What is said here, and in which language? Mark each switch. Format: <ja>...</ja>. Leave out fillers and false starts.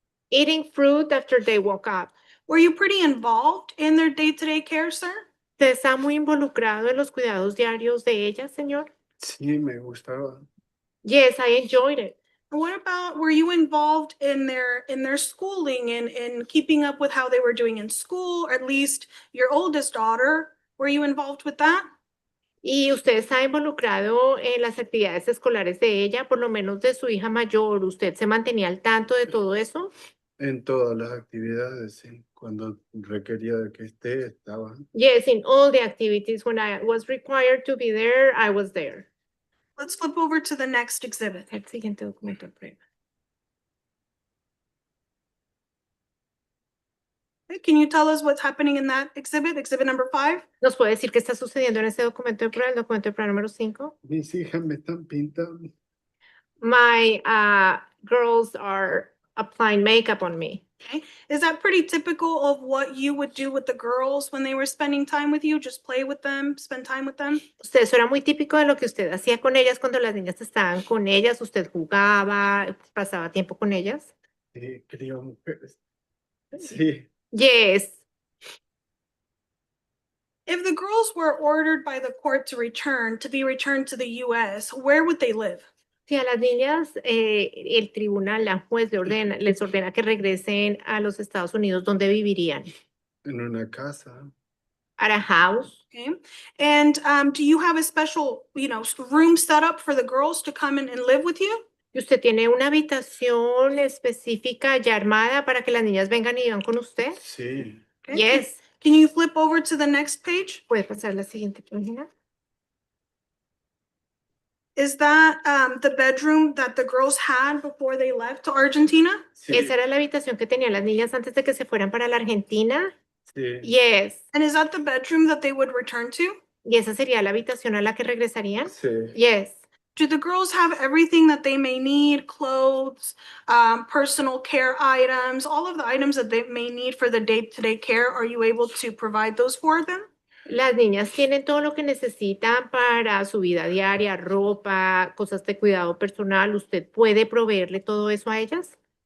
<en>Eating fruit after they woke up. Were you pretty involved in their day-to-day care, sir?</en> <es>¿Usted está muy involucrado en los cuidados diarios de ellas, señor? Sí, me gustaba.</es> <en>Yes, I enjoyed it. And what about, were you involved in their schooling and in keeping up with how they were doing in school, or at least your oldest daughter? Were you involved with that?</en> <es>¿Y usted está involucrado en las actividades escolares de ella, por lo menos de su hija mayor? ¿Usted se mantenía al tanto de todo eso? En todas las actividades, sí. Cuando requería de que esté, estaba.</es> <en>Yes, in all the activities, when I was required to be there, I was there. Let's flip over to the next exhibit.</en> <es>El siguiente documento de prueba.</es> <en>Okay, can you tell us what's happening in that exhibit, exhibit number 5?</en> <es>¿Nos puede decir qué está sucediendo en este documento de prueba, el documento de prueba número 5? Mis hijas me están pintando.</es> <en>My girls are applying makeup on me. Is that pretty typical of what you would do with the girls when they were spending time with you? Just play with them, spend time with them?</en> <es>Usted, eso era muy típico de lo que usted hacía con ellas cuando las niñas estaban con ellas. Usted jugaba, pasaba tiempo con ellas. Sí, crío mujeres. Sí,</es> <en>Yes. If the girls were ordered by the court to be returned to the US, where would they live?</en> <es>Si a las niñas el tribunal, la juez les ordena que regresen a los Estados Unidos, ¿dónde vivirían? en una casa.</es> <en>At a house. Okay. And do you have a special, room set up for the girls to come in and live with you?</en> <es>¿Y usted tiene una habitación específica ya armada para que las niñas vengan y vivan con usted? Sí,</es> <en>Okay. Yes. Can you flip over to the next page?</en> <es>¿Puede pasar a la siguiente página?</es> <en>Is that the bedroom that the girls had before they left to Argentina?</en> <es>sí, ¿Esa era la habitación que tenían las niñas antes de que se fueran para la Argentina? sí,</es> <en>Yes. And is that the bedroom that they would return to?</en> <es>¿Y esa sería la habitación a la que regresarían? sí.</es> <en>Yes. Do the girls have everything that they may need, clothes, personal care items, all of the items that they may need for the day-to-day care? Are you able to provide those for them?</en> <es>Las niñas tienen todo lo que necesitan para su vida diaria, ropa, cosas de cuidado personal. ¿Usted puede proveerle todo eso a ellas?</es>